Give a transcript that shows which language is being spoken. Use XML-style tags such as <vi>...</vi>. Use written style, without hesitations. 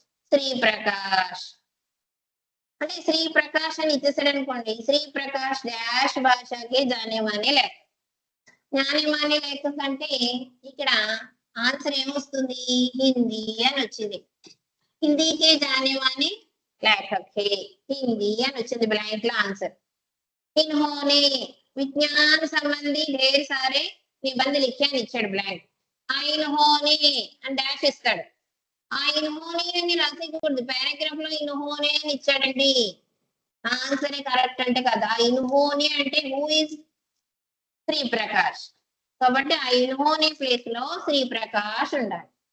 <te>శ్రీ ప్రకాష్. అంటే శ్రీ ప్రకాష్ అని ఇచ్చేసాడు అనుకోండి, శ్రీ ప్రకాష్ డాష్ భాషకి</te> <hi>జానే మానే లేఖక్.</hi> <te>జానే మానే లేఖక్ అంటే ఇక్కడ ఆన్సర్ ఏమొస్తుంది? హిందీ అని వచ్చింది.</te> <hi>హిందీకే జానే మానే లేఖక్ హే,</hi> <te>హిందీ అని వచ్చింది బ్లాంక్ లో ఆన్సర్.</te> <hi>इन्होंने विज्ञान संबंधी ढेर सारे निबंध लिखे</hi> <te>అని ఇచ్చాడు బ్లాంక్. ఆ ఇన్హోనే అని డాష్ ఇస్తాడు. ఆ ఇన్హోనే అని రాసేయకూడదు, పారాగ్రాఫ్ లో ఇన్హోనే అని ఇచ్చాడండి. ఆన్సర్ కరెక్ట్ అంటే కదా. ఇన్హోనే అంటే</te> <en>Who is?</en> <te>శ్రీ ప్రకాష్. కాబట్టి ఆ ఇన్హోనే ప్లేస్ లో శ్రీ ప్రకాష్ ఉండాలి.</te>